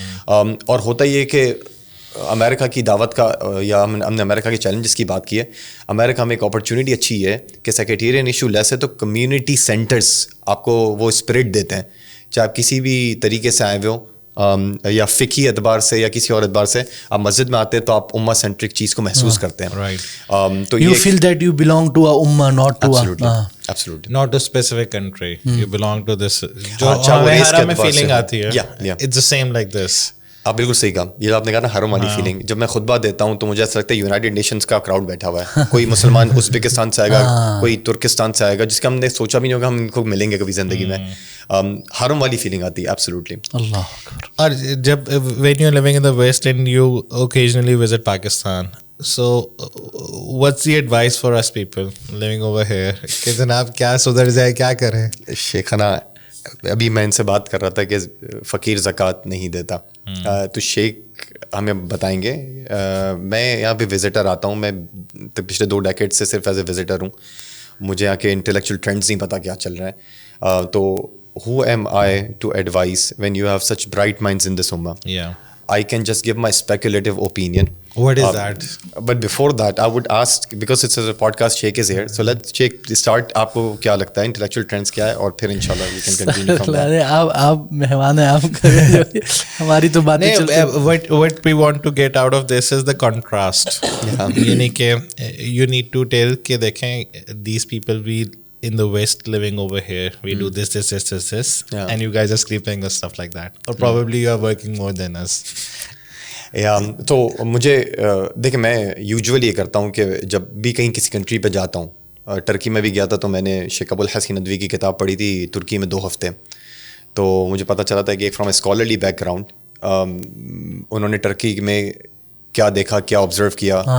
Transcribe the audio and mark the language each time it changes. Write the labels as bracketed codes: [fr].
[ur] اور ہوتا یہ کہ امریکہ کی دعوت کا, یا ہم نے امریکہ کے چیلنجز کی بات کی ہے, امریکہ میں ایک اپرچونیٹی اچھی ہے کہ سیکریٹیرین ایشو لیس ہے تو کمیونٹی سینٹرز آپ کو وہ اسپرٹ دیتے ہیں, چاہے آپ کسی بھی طریقے سے آئے ہوئے ہوں, یا فقہی اعتبار سے یا کسی اور اعتبار سے آپ مسجد میں آتے ہیں تو آپ امہ سینٹرک چیز کو محسوس کرتے ہیں. [en] تو you feel that you belong to a ummah, not to absolutely not a specific country. You belong to this. [ur] جو ہمارا میں فیلنگ آتی ہے, [en] it's the same like this. [ur] آپ بالکل صحیح کہا. یہ آپ نے کہا نا حرم والی فیلنگ, جب میں خطبہ دیتا ہوں تو مجھے ایسا لگتا ہے یونائٹیڈ نیشنز کا کراؤڈ بیٹھا ہوا ہے. کوئی مسلمان ازبکستان سے آئے گا, کوئی ترکستان سے آئے گا, جس کا ہم نے سوچا بھی نہیں ہوگا ہم ان کو ملیں گے کبھی زندگی میں. حرم والی فیلنگ آتی ہے ایبسلیوٹلی. اللہ اکبر. اور جب [en] when you're living in the West and you occasionally visit Pakistan, so what's the advice for us people living over here [ur] کہ جناب کیا سدھر جائے, کیا کریں؟ شیخنا ابھی میں ان سے بات کر رہا تھا کہ فقیر زکوٰۃ نہیں دیتا, تو شیخ ہمیں بتائیں گے. میں یہاں پہ وزٹر آتا ہوں, میں پچھلے 2 ڈیکیڈ سے صرف ایز اے وزٹر ہوں, مجھے یہاں کے انٹلیکچوئل ٹرینڈز نہیں پتہ کیا چل رہا ہے. [en] تو who am I to advise when you have such bright minds in this ummah? I can just give my speculative opinion. What is that? But before that, I would ask, because it's a podcast, Sheikh is here. So let's Sheikh start. [ur] آپ کو کیا لگتا ہے intellectual trends کیا ہے, اور پھر انشاءاللہ [en] we can continue from there. [ur] آپ مہمان ہیں, آپ ہماری تو باتیں چلتی ہیں. [en] What we want to get out of this is the contrast. [ur] یعنی کہ [en] you need to tell [ur] کہ دیکھیں [en] these people we in the West living over here, we do this, and you guys are sleeping or stuff like that, or probably you are working more than us. [ur] تو مجھے دیکھیں, میں usually یہ کرتا ہوں کہ جب بھی کہیں کسی کنٹری پہ جاتا ہوں, ٹرکی میں بھی گیا تھا تو میں نے شیخ ابو الحسن ندوی کی کتاب پڑھی تھی ترکی میں 2 ہفتے, تو مجھے پتہ چلا تھا کہ ایک from a scholarly back ground انہوں نے ٹرکی میں کیا دیکھا, کیا آبزرو کیا.